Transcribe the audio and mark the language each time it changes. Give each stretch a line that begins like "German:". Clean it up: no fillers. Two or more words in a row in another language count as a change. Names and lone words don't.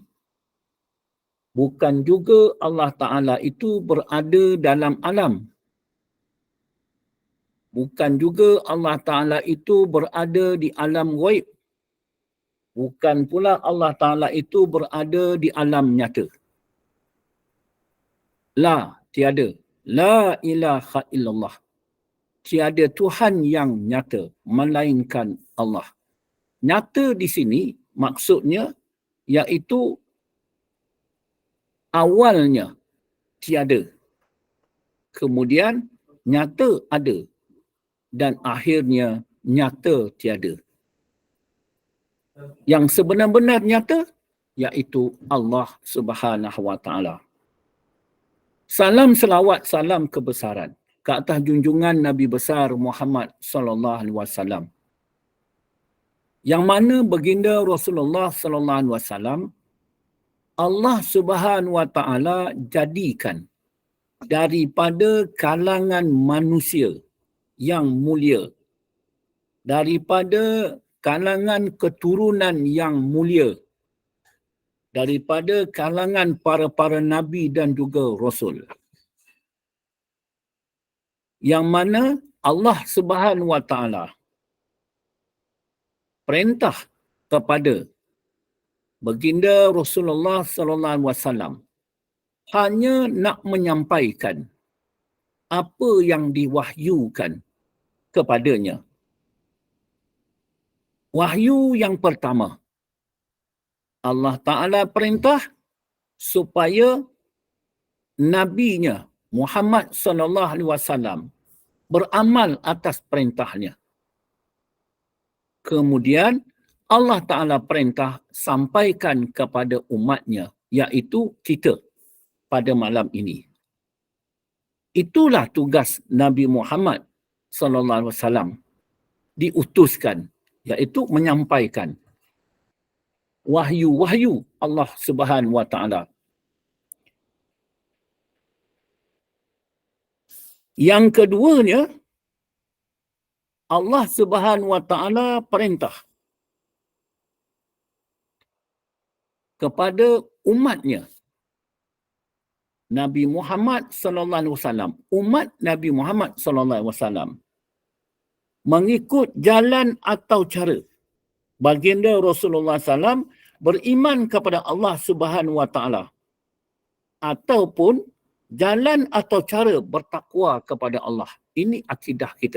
Malay: Bukan juga
Arabic: الله تعالى
Malay: itu berada dalam alam. Bukan juga
Arabic: الله تعالى
Malay: itu berada di alam ghaib. Bukan pula
Arabic: الله تعالى
Malay: itu berada di alam nyata. La, tiada.
Arabic: لا إله إلا الله.
Malay: Tiada Tuhan yang nyata melainkan Allah. Nyata di sini maksudnya iaitu awalnya tiada. Kemudian nyata ada. Dan akhirnya nyata tiada. Yang sebenar-benar nyata iaitu
Arabic: الله سبحانه وتعالى.
Malay: Salam selawat, salam kebesaran ke atas junjungan Nabi besar Muhammad
Arabic: صلى الله عليه وسلم.
Malay: Yang mana baginda Rasulullah
Arabic: صلى الله عليه وسلم الله سبحانه وتعالى
Malay: jadikan daripada kalangan manusia yang mulia, daripada kalangan keturunan yang mulia, daripada kalangan para nabi dan juga rasul. Yang mana
Arabic: الله سبحانه وتعالى
Malay: perintah kepada baginda Rasulullah
Arabic: صلى الله عليه وسلم
Malay: hanya nak menyampaikan apa yang diwahyukan kepadanya. Wahyu yang pertama,
Arabic: الله تعالى
Malay: perintah supaya nabinya Muhammad
Arabic: صلى الله عليه وسلم
Malay: beramal atas perintahnya. Kemudian
Arabic: الله تعالى
Malay: perintah sampaikan kepada umatnya, iaitu kita pada malam ini. Itulah tugas Nabi Muhammad
Arabic: صلى الله عليه وسلم
Malay: diutuskan, iaitu menyampaikan wahyu-wahyu
Arabic: الله سبحانه وتعالى.
Malay: Yang keduanya,
Arabic: الله سبحانه وتعالى
Malay: perintah kepada umatnya Nabi Muhammad
Arabic: صلى الله عليه وسلم,
Malay: umat Nabi Muhammad
Arabic: صلى الله عليه وسلم
Malay: mengikut jalan atau cara baginda Rasulullah SAW beriman kepada
Arabic: الله سبحانه وتعالى
Malay: ataupun jalan atau cara bertakwa kepada Allah. Ini akidah kita.